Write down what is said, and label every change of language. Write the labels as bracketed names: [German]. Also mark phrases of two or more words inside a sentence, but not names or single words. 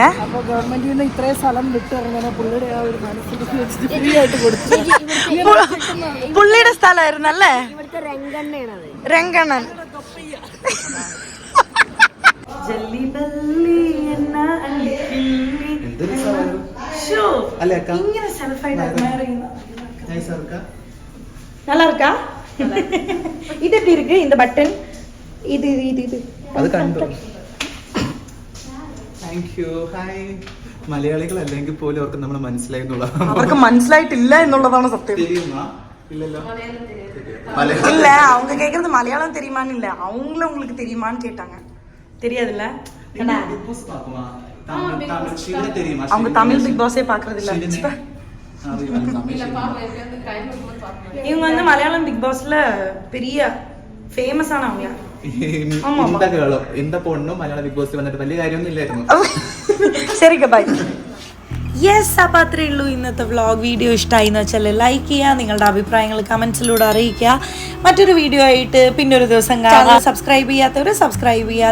[Malayalam] അപ്പോൾ ഗവൺമെന്റിൽ നിന്ന് ഇത്രയും സ്ഥലം വിട്ടിറങ്ങനെ പുള്ളിയുടെ ആ ഒരു മനസ്സിൽ ഫ്രീ ആയിട്ട് കൊടുത്തു. പുള്ളിയുടെ സ്ഥലമായിരുന്നു അല്ലേ? രംഗണ്ണൻ. ഇങ്ങനെ സെൽഫായിട്ട് അഡ്മയർ ചെയ്യുന്ന [Tamil] நல்லா இருக்கா? இது எப்படி இருக்கு இந்த பட்டன்? இது [Malayalam] അത് കണ്ടോ? [English] thank you. hi. [Malayalam] മലയാളികൾ അല്ലെങ്കിൽ പോലും അവർക്ക് നമ്മളെ മനസ്സിലായി എന്നുള്ളതാണ്. അവർക്ക് മനസ്സിലായിട്ടില്ല എന്നുള്ളതാണ് സത്യം. ഇല്ലല്ലോ. [Tamil] இல்ல அவங்க கேக்குறது மலையாளம் தெரியுமான்னு இல்ல, அவங்கள உங்களுக்கு தெரியுமான்னு கேட்டாங்க. தெரியாதுல்ல? அவங்க தமிழ் பிக் பாஸே பாக்குறது இல்ல. இவங்க வந்து மலையாளம் பிக் பாஸ்ல பெரிய [Malayalam] ഫേമസ് ആണ് [Tamil] அவங்க. [Malayalam] എന്താ പൊണ്ണും മലയാള ബിഗ് ബോസ് വന്നിട്ട് വലിയ കാര്യമൊന്നും ഇല്ലായിരുന്നു. ശരിക്ക ബൈ. യെസ്, അപ്പോൾ അത്രയേ ഉള്ളൂ ഇന്നത്തെ വ്ളോഗ്. വീഡിയോ ഇഷ്ടമായി എന്ന് വെച്ചാൽ ലൈക്ക് ചെയ്യുക, നിങ്ങളുടെ അഭിപ്രായങ്ങൾ കമൻസിലൂടെ അറിയിക്കുക. മറ്റൊരു വീഡിയോ ആയിട്ട് പിന്നെ ഒരു ദിവസം കാണാം. സബ്സ്ക്രൈബ് ചെയ്യാത്തവർ സബ്സ്ക്രൈബ് ചെയ്യുക.